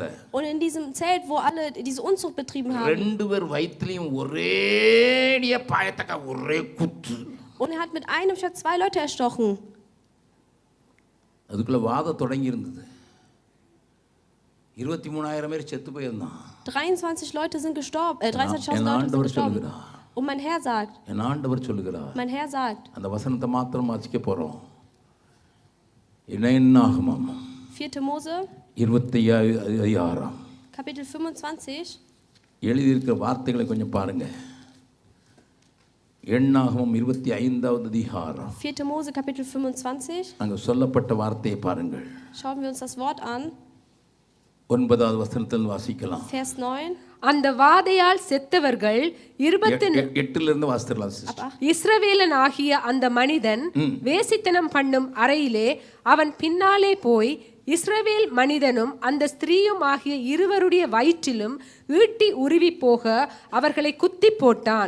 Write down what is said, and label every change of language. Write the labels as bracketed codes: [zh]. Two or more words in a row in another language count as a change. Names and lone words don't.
[de] Und in diesem Zelt, wo alle diese Unzucht betrieben haben. [ta] ரெண்டு பேர் வயித்துலயும் ஒரேடிய பாயத்தக்க ஒரே குத்து. [de] Und er hat mit einem Schwert 2 Leute erstochen. [ta] அதுக்குள்ள வாதம் தொடங்கி இருந்தது. 23000 பேர் செத்து போயிருந்தான். [de] 23 Leute sind gestorben. 23.000 Leute sind gestorben. Und mein Herr sagt. [ta] என் ஆண்டவர் சொல்லுகிறார். [de] Mein Herr sagt. [ta] அந்த வசனத்தை மாத்திரம் வாசிக்க போறோம். என்னாகமம் [de] 4. Mose 26 Kapitel 25. [ta] எழுதி இருக்கிற வார்த்தைகளை கொஞ்சம் பாருங்க. என்னாகமம் 25வது அதிகாரம். [de] 4. Mose Kapitel 25. [ta] அங்க சொல்லப்பட்ட வார்த்தையை பாருங்கள். [de] Schauen wir uns das Wort an. [ta] 9வது வசனத்தில் வாசிக்கலாம். [de] Vers 9. [ta] அந்த வாதையால் செத்தவர்கள் 8ல இருந்து வாசிக்கலாம். இஸ்ரவேலன் ஆகிய அந்த மனிதன் வேசித்தனம் பண்ணும் அறையிலே அவன் பின்னாலே போய் இஸ்ரவேல் மனிதனும் அந்த ஸ்திரீயும் ஆகிய இருவருடைய வயிற்றிலும் ஈட்டி உருவி போக அவர்களை குத்தி போட்டான்.